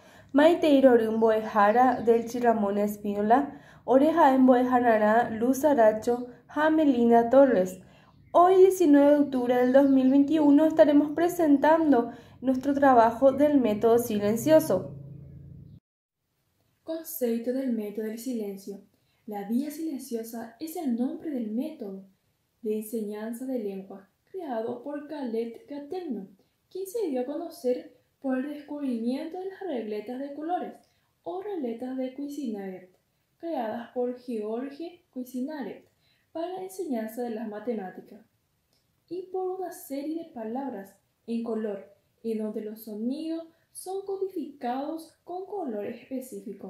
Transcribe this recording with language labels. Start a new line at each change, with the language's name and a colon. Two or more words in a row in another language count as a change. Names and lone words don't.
Guarani: Maiteiro mbo'ehára del Ramón Espínola, oreja mbo'ehára Luz Aracho, Melina Torres.
Spanish: Hoy, 19 de octubre del 2021, estaremos presentando nuestro trabajo del método silencioso. Concepto del método del silencio. La vía silenciosa es el nombre del método de enseñanza de lengua creado por Khaled Gattegno, quien se dio a conocer por el descubrimiento de las regletas de colores o regletas de Cuisinart, creadas por George Cuisinart para la enseñanza de las matemáticas, y por una serie de palabras en color, en donde los sonidos son codificados con color específico.